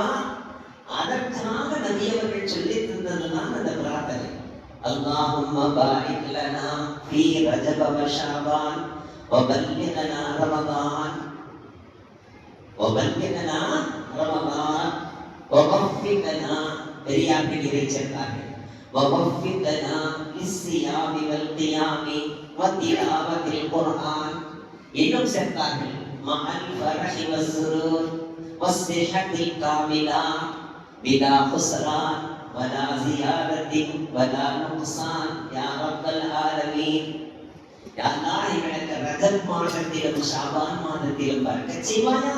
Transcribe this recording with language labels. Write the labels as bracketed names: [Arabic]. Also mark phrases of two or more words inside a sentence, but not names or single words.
[Tamil] அதற்காக நபியவர்கள் சொல்லி தந்ததுதான் அந்த பிரார்த்தனை. [Arabic] اللهم بارك لنا في رجب و شعبان و بلغنا رمضان و [Tamil] பெரியார்கள் இதை சேர்த்தார்கள். [Arabic] ووفقنا للصيام والقيام وتلاوة القرآن. [Tamil] இன்னும் சேர்த்தார்கள் [Arabic] مع الفرح والسرور والصحة الكاملة بلا خسران ولا زيادة ولا نقصان يا رب العالمين. يا الله, [Tamil] எங்களுக்கு ரஜப் மாதத்திலும் ஷாபான் மாதத்திலும் பரக்கத் செய்வாயாக.